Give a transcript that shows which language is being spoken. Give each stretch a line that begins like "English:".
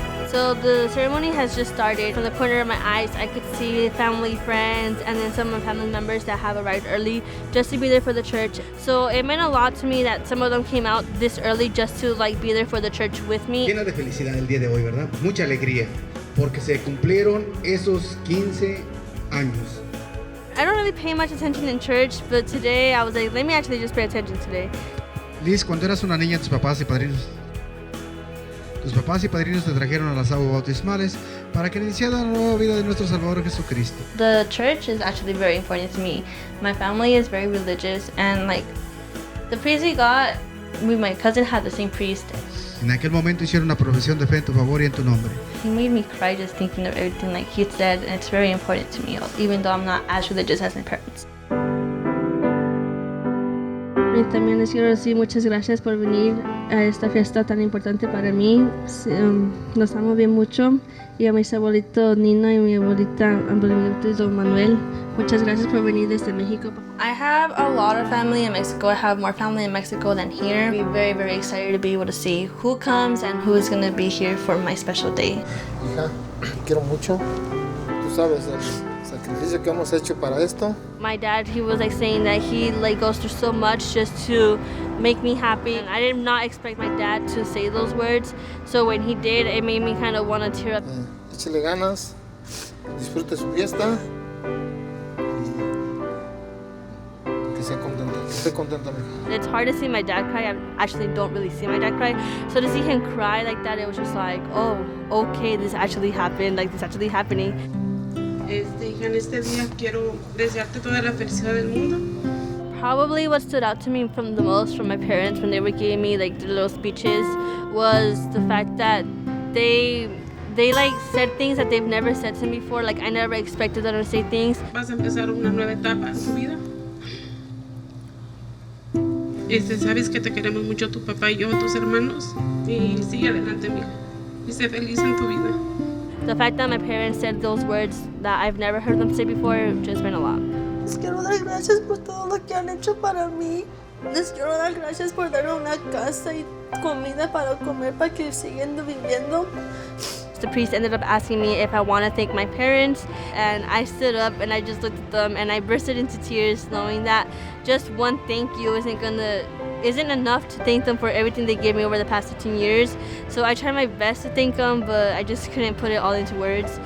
English: So the ceremony has just started. From the corner of my eyes, I could see family, friends, and then some of my family members that have arrived early just to be there for the church. So it meant a lot to me that some of them came out this early just to like be there for the church with me.
Spanish: Llena de felicidad el día de hoy, ¿verdad? Mucha alegría, porque se cumplieron esos 15 años.
English: I don't really pay much attention in church, but today I was like, let me actually just pay attention today.
Spanish: Liz, cuando eras una niña, tus papás y padrinos te trajeron a las aguas bautismales para que iniciara la nueva vida de nuestro Salvador Jesucristo.
English: The church is actually very important to me. My family is very religious, and like the priest we got, my cousin had the same priest.
Spanish: En aquel momento hicieron una profesión de fe en tu favor y en tu nombre.
English: He made me cry just thinking of everything like he said, and it's very important to me, even though I'm not as religious as my parents.
Spanish: Y también les quiero decir muchas gracias por venir a esta fiesta tan importante para mí. Nos amo bien mucho. Y a mis abuelitos Nino y mi abuelito Don Manuel, muchas gracias por venir desde México.
English: I have a lot of family in Mexico. I have more family in Mexico than here. I'm very, very excited to be able to see who comes and who is going to be here for my special day.
Spanish: Hija, quiero mucho. Tú sabes el sacrificio que hemos hecho para esto.
English: My dad, he was like saying that he like goes through so much just to make me happy. And I did not expect my dad to say those words. So when he did, it made me kind of want to tear up.
Spanish: Échale ganas, disfrute su fiesta y que sea contenta. Esté contenta, mija.
English: It's hard to see my dad cry. I actually don't really see my dad cry. So to see him cry like that, it was just like, oh, okay, this actually happened. Like, this actually happening.
Spanish: Hija, en este día quiero desearte toda la felicidad del mundo.
English: Probably what stood out to me from the most from my parents when they were giving me like the little speeches was the fact that they like said things that they've never said to me before. Like, I never expected them to say things.
Spanish: Vas a empezar una nueva etapa en tu vida. Sabes que te queremos mucho tu papá y yo, tus hermanos, y sigue adelante, mijo, y sé feliz en tu vida.
English: The fact that my parents said those words that I've never heard them say before just meant a lot.
Spanish: Les quiero dar gracias por todo lo que han hecho para mí. Les quiero dar gracias por darme una casa y comida para comer para que sigan viviendo.
English: The priest ended up asking me if I want to thank my parents, and I stood up and I just looked at them and I bursted into tears, knowing that just one thank you isn't gonna isn't enough to thank them for everything they gave me over the past 15 years. So I tried my best to thank them, but I just couldn't put it all into words.